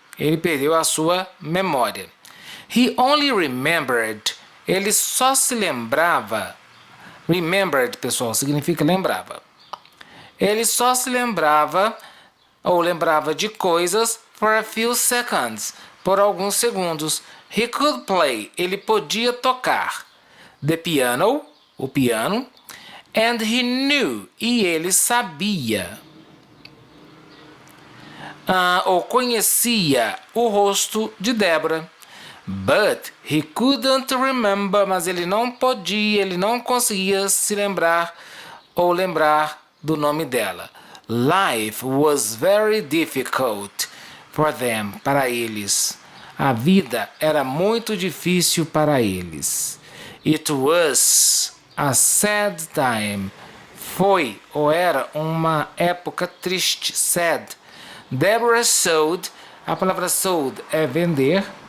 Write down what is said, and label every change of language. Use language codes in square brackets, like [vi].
[pt] Ele perdeu a sua memória. [en] He only remembered. [pt] Ele só se lembrava Remembered, pessoal, significa lembrava. Ele só se lembrava ou lembrava de coisas [en] for a few seconds, [pt] por alguns segundos. [en] He could play, [pt] ele podia tocar. [en] The piano, [pt] o piano. [en] And he knew, [pt] e ele sabia. Ou conhecia o rosto de Deborah. [en] But he couldn't remember, [pt] mas ele não podia, ele não conseguia se lembrar ou lembrar do nome dela. [en] Life was very difficult for them, [pt] para eles. A vida era muito difícil para eles. [en] It was a sad time. [pt] Foi ou era uma época triste, sad. Deborah sold, a palavra sold é vender.